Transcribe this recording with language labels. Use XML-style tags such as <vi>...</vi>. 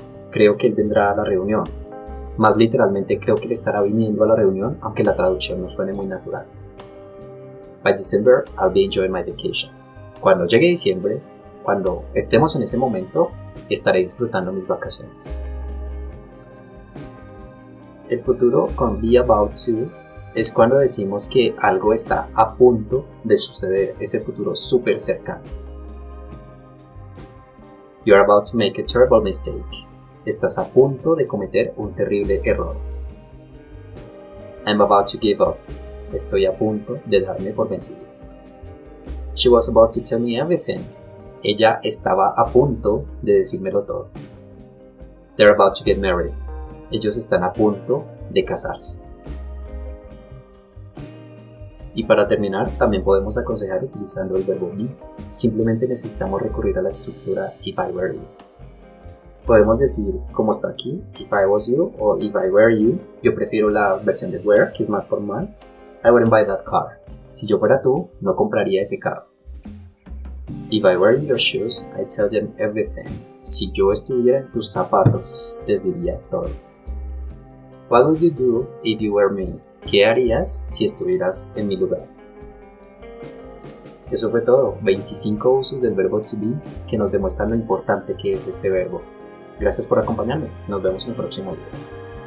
<es>Creo que él vendrá a la reunión. Más literalmente, creo que él estará viniendo a la reunión, aunque la traducción no suene muy natural.</es> <en>By December, I'll be enjoying my vacation.</en> <es>Cuando llegue diciembre, cuando estemos en ese momento, estaré disfrutando mis vacaciones. El futuro con be about to es cuando decimos que algo está a punto de suceder, ese futuro súper cercano.</es> <en>You're about to make a terrible mistake.</en> <es>Estás a punto de cometer un terrible error.</es> <en>I'm about to give up.</en> <es>Estoy a punto de darme por vencido.</es> <en>She was about to tell me everything.</en> <es>Ella estaba a punto de decírmelo todo.</es> <en>They're about to get married.</en> <es>Ellos están a punto de casarse. Y para terminar, también podemos aconsejar utilizando el verbo be. Simplemente necesitamos recurrir a la estructura</es> <en>if I were you.</en> <es>Podemos decir, como está aquí,</es> <en>if I was you</en> <es>o</es> <en>if I were you.</en> <es>Yo prefiero la versión de were, que es más formal.</es> <en>I wouldn't buy that car.</en> <es>Si yo fuera tú, no compraría ese carro.</es> <en>If I were in your shoes, I'd tell them everything.</en> <es>Si yo estuviera en tus zapatos, les diría todo.</es> <en>What would you do if you were me?</en> <es>¿Qué harías si estuvieras en mi lugar? Eso fue todo, 25 usos del verbo to be que nos demuestran lo importante que es este verbo. Gracias por acompañarme, nos vemos en el próximo video.</es>